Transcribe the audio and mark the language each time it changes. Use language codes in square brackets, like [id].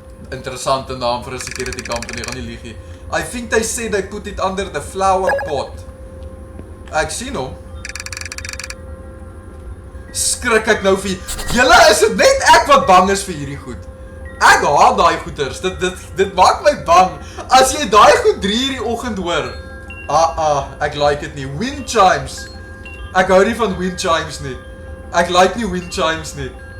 [af] Interessante naam vir 'n security company, gaan nie lieg nie. [en] I think they said they put it under the flower pot. [af] Ek sien hom. Skrik ek nou vir julle, is dit net ek wat bang is vir hierdie goed? Ek haat daai goeters. Dit maak my bang. As jy daai goed 3 uur die oggend hoor. Ek like dit nie. Wind chimes. Ek hou nie van wind chimes nie. Ek like nie wind chimes nie.